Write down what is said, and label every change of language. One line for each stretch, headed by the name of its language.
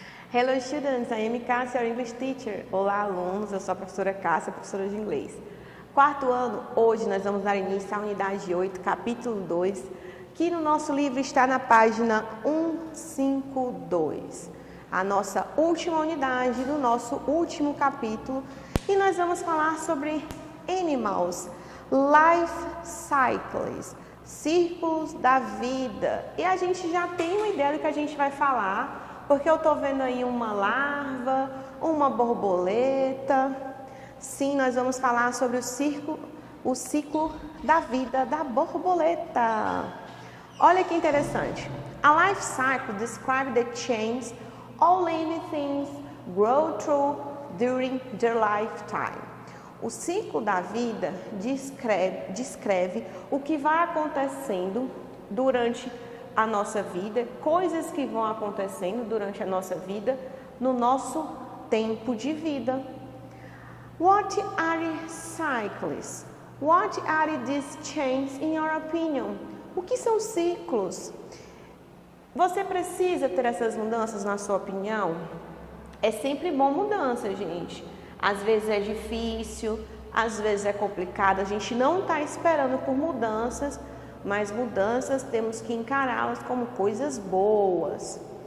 English: Hello students, I am Cássia, your English teacher.
Portuguese: Olá alunos, eu sou a professora Cássia, professora de inglês. Quarto ano, hoje nós vamos dar início à unidade 8, capítulo 2, que no nosso livro está na página 152. A nossa última unidade do nosso último capítulo, e nós vamos falar sobre
English: animals, life cycles,
Portuguese: círculos da vida. E a gente já tem uma ideia do que a gente vai falar, porque eu estou vendo aí uma larva, uma borboleta. Sim, nós vamos falar sobre o ciclo da vida da borboleta. Olha que interessante.
English: A life cycle describes the change all living things grow through during their lifetime.
Portuguese: O ciclo da vida descreve o que vai acontecendo durante a nossa vida, coisas que vão acontecendo durante a nossa vida, no nosso tempo de vida.
English: What are cycles? What are these changes in your opinion?
Portuguese: O que são ciclos? Você precisa ter essas mudanças na sua opinião? É sempre bom mudança, gente. Às vezes é difícil, às vezes é complicado. A gente não está esperando por mudanças, mas mudanças temos que encará-las como coisas boas.